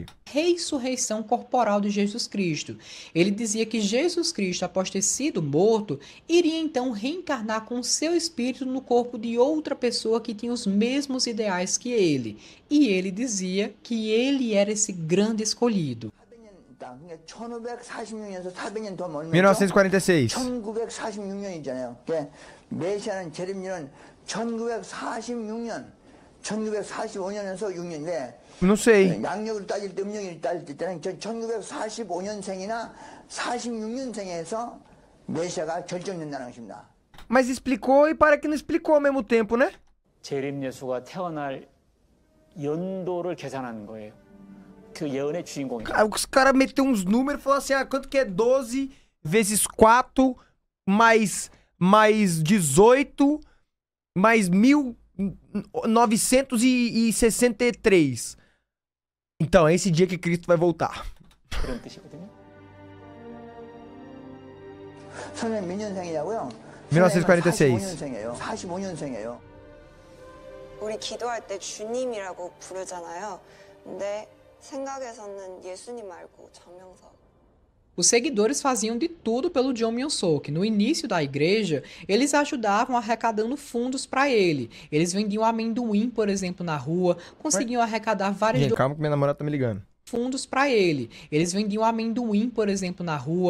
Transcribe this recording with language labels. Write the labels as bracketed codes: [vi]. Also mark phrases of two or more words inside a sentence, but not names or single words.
[pt] Ressurreição corporal de Jesus Cristo. Ele dizia que Jesus Cristo, após ter sido morto, iria então reencarnar com seu espírito no corpo de outra pessoa que tinha os mesmos ideais que ele. E ele dizia que ele era esse grande escolhido. [ko] 1546년에서 400년 더 멀면 1946. 1946년이잖아요. 메시아는 재림일은 1946년, 1945년에서 6년인데 [pt] Não sei. [ko] 양력으로 따질 때, 음력으로 따질 때는 1945년생이나 46년생에서 메시아가 결정된다는 것입니다. [pt] Mas explicou e para que não explicou ao mesmo tempo, né? [ko] 재림 예수가 태어날 연도를 계산하는 거예요. 그 예언의 주인공이. [pt] Os caras meteu uns números e falou assim: quanto que é 12 vezes 4 mais 18 mais 1963. Então, é esse dia que Cristo vai voltar. [ko] 그런 뜻이거든요. 선생님 몇 년생이냐고요? 1946. 45년생이에요. 45년생이에요. 우리 기도할 때 주님이라고 부르잖아요. 근데 생각에서는 예수님 말고 정명석. [pt] Os seguidores faziam de tudo pelo John Myung-suk. No início da igreja, eles ajudavam arrecadando fundos para ele. Eles vendiam amendoim, por exemplo, na rua, conseguiam arrecadar várias... Gente, calma que minha namorada tá me ligando. fundos para ele. Eles vendiam amendoim, por exemplo, na rua,